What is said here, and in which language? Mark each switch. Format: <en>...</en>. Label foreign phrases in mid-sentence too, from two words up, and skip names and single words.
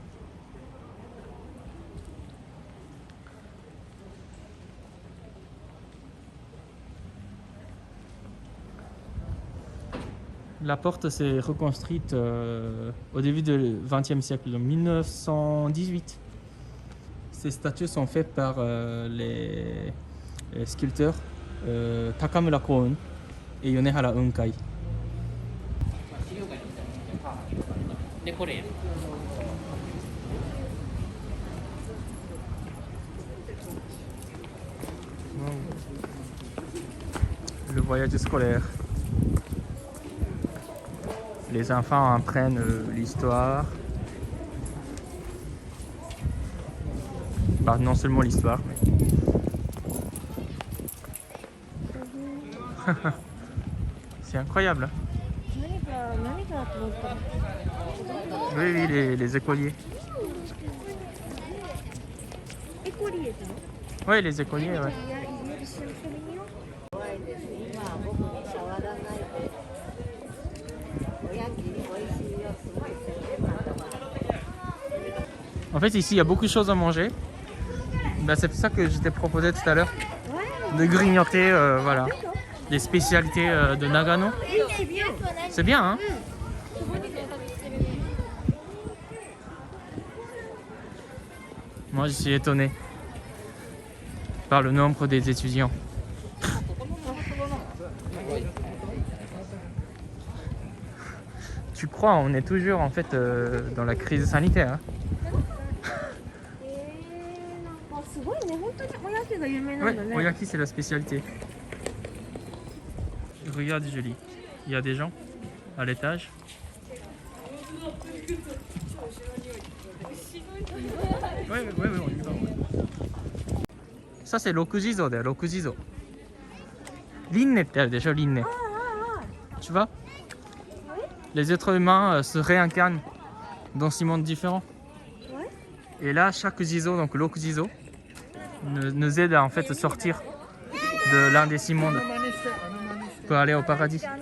<fr>La porte s'est reconstruite au début du XXe siècle, en 1918. Ces statues sont faites par les sculpteurs Takamura Koun et Yonehara Unkai.</fr> <ja>でこれ</ja> <fr>Le voyage scolaire. Les enfants apprennent l'histoire. Bah, non seulement l'histoire, mais... C'est incroyable.</fr> <ja>何かと思った。</ja> <fr>Oui, oui, les écoliers.</fr> <ja>エコリエさん。</ja> <fr>Oui, les écoliers, ouais.</fr> <ja>いや、一緒に食べによ。</ja> <fr>En fait, ici, il y a beaucoup de choses à manger. Bah, c'est pour ça que je t'ai proposé tout à l'heure de grignoter, voilà, les spécialités de Nagano. C'est bien, hein? Moi, je suis étonné par le nombre des étudiants. Tu crois, on est toujours en fait dans la crise sanitaire. Hein?</fr> <ja>なんかすごいね、本当におやきが有名な</ja> <fr>Ouais,</fr> <ja>んだね。</ja> <fr>Oyaki, c'est la spécialité. regarde Julie, il y a des gens à l'étage. Ouais, on y va. Ça c'est Rokujizo だよ, Rokujizo. Rinne</fr> <ja>ってあるでしょ,</ja> <fr>Rinne. Tu vois? Les êtres humains se réincarnent dans 6 mondes différents. Et là, chaque Jizo, donc Rokujizo, nous aide à en fait sortir de l'un des 6 mondes pour aller au paradis.</fr>